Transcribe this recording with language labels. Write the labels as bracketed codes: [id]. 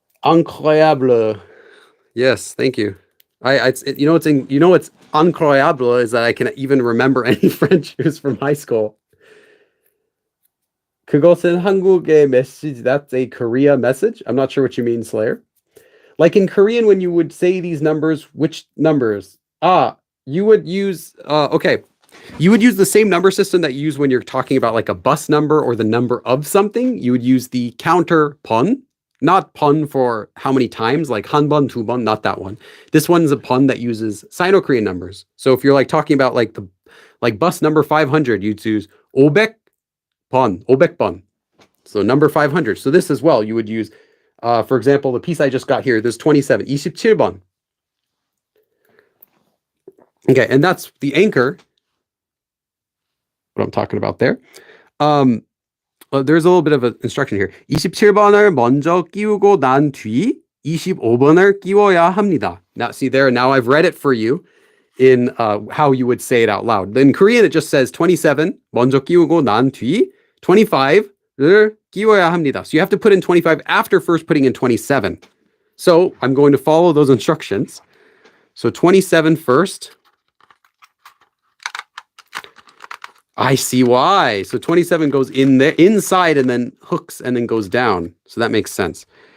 [en] Incroyable. Yes, thank you. What's incroyable is that I can even remember any French from high school. [ko] 그것은 한국의 message. [en] That's a Korea message. I'm not sure what you mean, Slayer. Like in Korean, when you would say these numbers, which numbers? You would use, okay. You would use the same number system that you use when you're talking about like a bus number or the number of something. You would use the counter pun. Not pun for how many times, like 한번, 두번, not that one. This one's a pun that uses Sino-Korean numbers. So if you're like talking about like bus number 500, you'd use 500번, 500번. So number 500. So this as well, you would use, for example, the piece I just got here, there's 27, 27번. Okay, and that's the anchor. What I'm talking about there. Well, there's a little bit of an instruction here. [ko] 27번을 먼저 끼우고 난 뒤 25번을 끼워야 합니다. [en] Now, see there, now I've read it for you in how you would say it out loud. In Korean, it just says 27, [ko] 먼저 끼우고 난 뒤 25를 끼워야 합니다. [en] So you have to put in 25 after first putting in 27. So I'm going to follow those instructions. So 27 first. I see why. So 27 goes in there, inside, and then hooks and then goes down. So that makes sense.